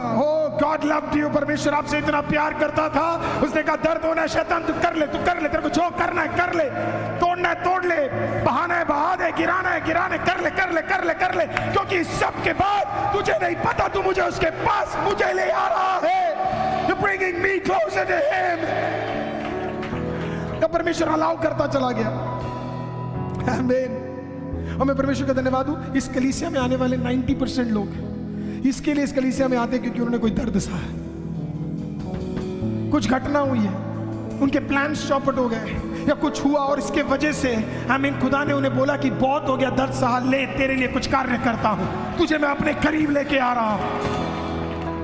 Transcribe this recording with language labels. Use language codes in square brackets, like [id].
[en] हो God loved you, [hi] परमेश्वर आपसे इतना प्यार करता था, उसने कहा दर्द होना है शैतान तू कर ले, तू कर ले, तेरे को जो करना है कर ले, तोड़ना है तोड़ ले, बहाना है बहा दे, गिराना है गिरा दे, कर ले कर ले कर ले कर ले। क्योंकि इस सब के बाद तुझे नहीं पता तू मुझे उसके पास मुझे ले आ रहा है। [en] You're bringing me closer to him। [hi] परमेश्वर अलाउ करता चला गया। आमीन। और मैं परमेश्वर का धन्यवाद हूं, इस कलीसिया में आने वाले 90% लोग इसके लिए इस कलीसिया में आते हैं क्योंकि उन्होंने कोई दर्द सहा है, कुछ घटना हुई है, उनके प्लान्स चौपट हो गए या कुछ हुआ और इसके वजह से आमीन खुदा ने उन्हें बोला कि बहुत हो गया दर्द सहा, ले तेरे लिए कुछ कार्य करता हूं, तुझे मैं अपने करीब लेके आ रहा हूं।